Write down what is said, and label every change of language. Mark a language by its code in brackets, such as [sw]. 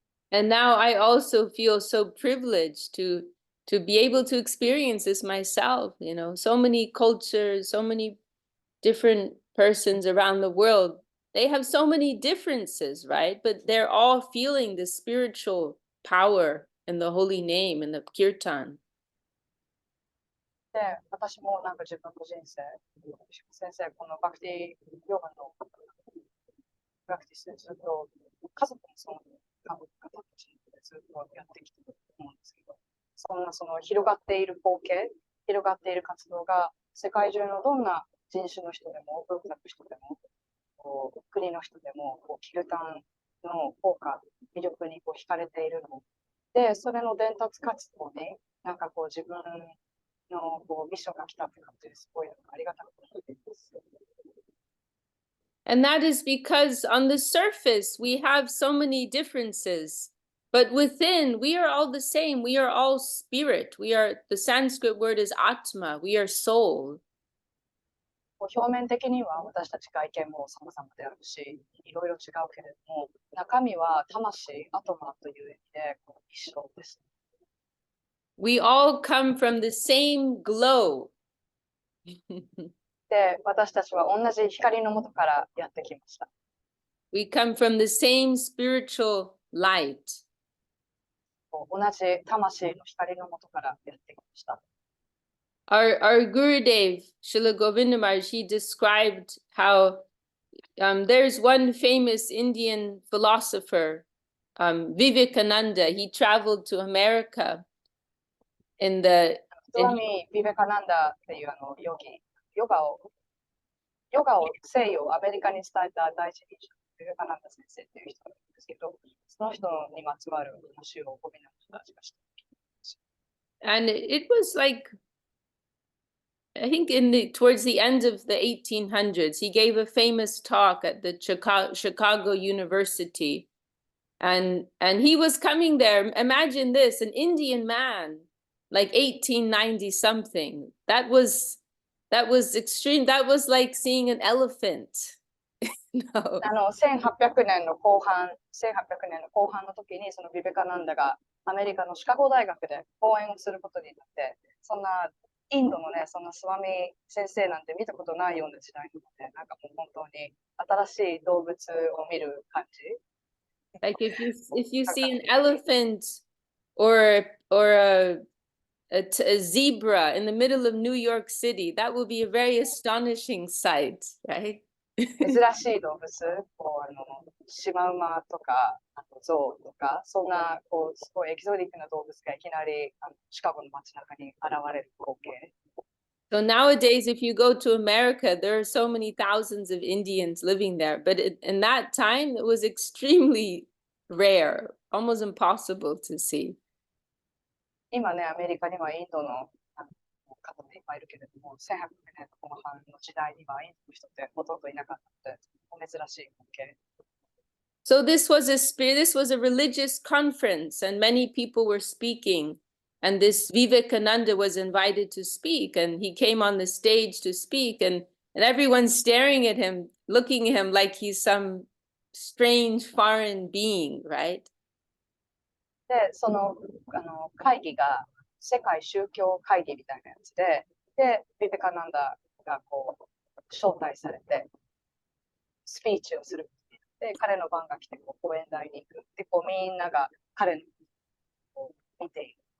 [en] And now I also feel so privileged to be able to experience this myself, so many cultures, so many different persons around the world. They have so many differences, right? But they're all feeling the spiritual power in the holy name and the kirtan. [ja] で、私もなんか自分の人生、先生、このバクティヨガのプラクティスでずっと家族もその方たちでずっとやってきてると思うんですけど、その広がっている光景、広がっている活動が世界中のどんな人種の人でも、文化の人でも、国の人でも、キルタンの効果、魅力に惹かれているので、それの伝達活動に、なんか自分のミッションが来たって感じですごいありがたく思っています。 [en] And that is because on the surface we have so many differences, but within we are all the same. We are all spirit. The Sanskrit word is atma. We are soul. [ja] 表面的には私たち外見も様々であるし、いろいろ違うけれども、中身は魂、アトマという意味で一緒です。 [en] We all come from the same glow. [ja] で、私たちは同じ光の元からやってきました。 [en] We come from the same spiritual light. [ja] 同じ魂の光の元からやってきました。 [en] Our Gurudev, Srila Govinda Maharaj, he described how there's one famous Indian philosopher, Vivekananda. He traveled to America in the... [ja] スワミ・ビベカナンダっていうヨガを西洋アメリカに伝えた第一人者、ビベカナンダ先生っていう人なんですけど、その人にまつわる話をゴビナの人たちがして。 [en] And it was like, I think towards the end of the 1800s, he gave a famous talk at the Chicago University. And he was coming there. Imagine this, an Indian man, like 1890 something. That was extreme. That was like seeing an elephant. No. [ja] 1800年の後半の時に、そのビベカナンダがアメリカのシカゴ大学で講演をすることになって、そんなインドのね、そんなスワミ先生なんて見たことないような時代なので、なんかもう本当に新しい動物を見る感じ。 [en] Like if you see an elephant or a zebra in the middle of New York City, that will be a very astonishing sight, right? [ja] 珍しい動物、シマウマとか、あとゾウとか、そんなすごいエキゾティックな動物がいきなりシカゴの街中に現れる光景。 [en] So nowadays, if you go to America, there are so many thousands of Indians living there. But in that time, it was extremely rare, almost impossible to see. [ja] 今ね、アメリカにはインドの方もいっぱいいるけれども、1800年後半の時代にはインドの人ってほとんどいなかったので、珍しい光景。 [en] So this was a religious conference, and many people were speaking. And this Vivekananda was invited to speak, and he came on the stage to speak, and everyone's staring at him, looking at him like he's some strange foreign being, right? [ja] で、その会議が世界宗教会議みたいなやつで、ビベカナンダが招待されて、スピーチをする。で、彼の番が来て講演台に行く。で、みんなが彼の見ている。